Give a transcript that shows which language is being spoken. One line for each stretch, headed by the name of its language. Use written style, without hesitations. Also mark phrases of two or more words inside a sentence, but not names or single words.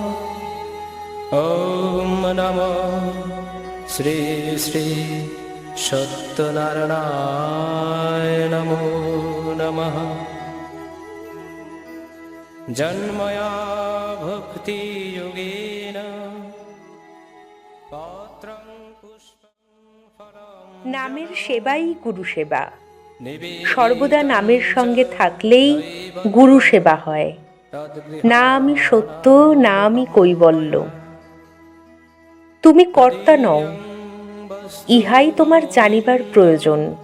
Sanskrit: ओम नमो श्री श्री सत्यनारायणाय नमो नमः। जन्मया भक्ति योगेन पात्रं पुष्पं फलं।
Bangla: নামের সেবাই গুরু সেবা। সর্বদা নামের সঙ্গে থাকলেই গুরু সেবা হয়। না আমি সত্য, না আমি কৈবল্য। তুমি কর্তা নও, ইহাই তোমার জানিবার প্রয়োজন।